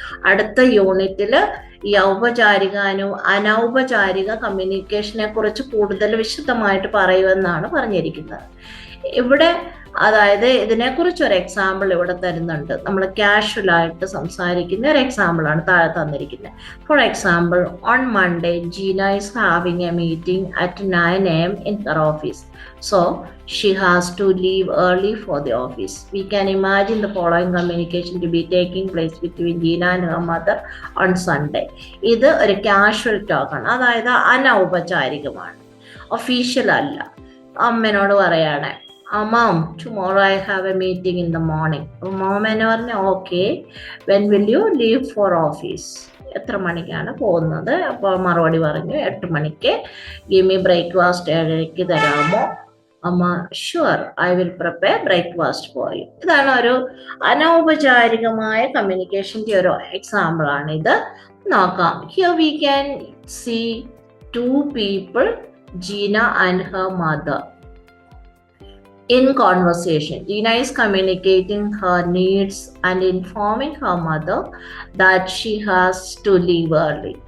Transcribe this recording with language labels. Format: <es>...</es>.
<ml>അടുത്ത യൂണിറ്റിൽ ഈ ഔപചാരിക അനൗപചാരിക കമ്മ്യൂണിക്കേഷനെ കുറിച്ച് കൂടുതൽ വിശദമായിട്ട് പറയുമെന്നാണ് പറഞ്ഞിരിക്കുന്നത്. ഇവിടെ അതായത് ഇതിനെക്കുറിച്ച് ഒരു എക്സാമ്പിൾ ഇവിടെ തരുന്നുണ്ട്. നമ്മൾ കാഷ്വൽ ആയിട്ട് സംസാരിക്കുന്ന ഒരു എക്സാമ്പിളാണ് താഴെ തന്നിരിക്കുന്നത്.</ml> <en>For example, on Monday Gina is having a meeting at 9 AM in her office. So she has to leave early for the office. We can imagine the following communication to be taking place between Gina and her mother on Sunday.</en> <ml>ഇത് ഒരു casual ടോക്കാണ്, അതായത് അനൗപചാരികമാണ്, official അല്ല. അമ്മനോട് പറയാണ്,</ml> <en>Mom, tomorrow I have a meeting in the morning. Mom</en> <ml>എന്ന് പറഞ്ഞു,</ml> <en>Okay, when will you leave for office?</en> <ml>എത്ര മണിക്കാണ് പോകുന്നത്? അപ്പോൾ മറുപടി പറഞ്ഞു, 8 മണിക്ക്.</ml> <en>Give me breakfast 7:30</en> <ml>തരാമോ?</ml> <en>അമ്മ, sure, I will prepare breakfast for you.</en> <ml>ഇതാണ് ഒരു അനൗപചാരികമായ കമ്മ്യൂണിക്കേഷൻ്റെ ഒരു എക്സാമ്പിൾ ആണ് ഇത്. നോക്കാം.</ml> <en>Here we can see 2 people, Gina and her mother. In conversation, Gina is communicating her needs and informing her mother that she has to leave early.</en>